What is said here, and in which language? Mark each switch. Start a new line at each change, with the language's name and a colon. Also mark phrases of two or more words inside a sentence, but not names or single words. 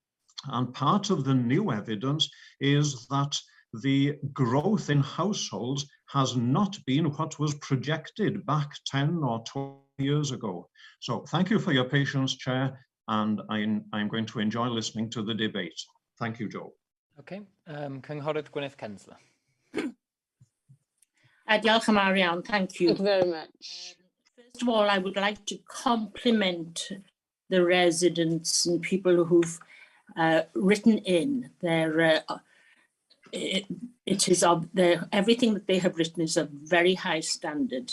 English: And part of the new evidence is that the growth in households has not been what was projected back 10 or 12 years ago. So thank you for your patience, Chair, and I'm going to enjoy listening to the debate. Thank you, Joe. Okay, Cynghorydd Gwyneth Censler.
Welsh: Diolch yn fawr iawn,
English: thank you. Thank you very much. First of all, I would like to compliment the residents and people who've written in their everything that they have written is of very high standard.